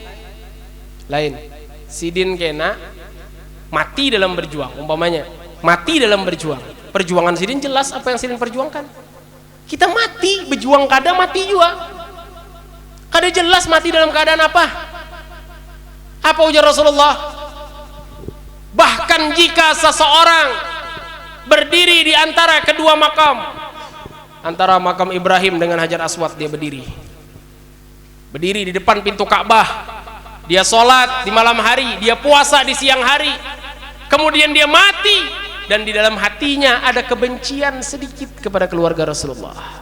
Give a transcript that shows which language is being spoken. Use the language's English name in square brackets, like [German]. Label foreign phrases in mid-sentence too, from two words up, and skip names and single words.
[Banjar] Sidin kena mati dalam berjuang, umpamanya mati dalam berjuang. Perjuangan Sidin jelas apa yang Sidin perjuangkan. Kita mati berjuang, kadang mati juga. Kada jelas mati dalam keadaan apa? Apa ujar Rasulullah? [Indonesian] Bahkan jika seseorang berdiri di antara kedua makam, antara makam Ibrahim dengan Hajar Aswad, dia berdiri di depan pintu Ka'bah, dia sholat di malam hari, dia puasa di siang hari, kemudian dia mati dan di dalam hatinya ada kebencian sedikit kepada keluarga Rasulullah.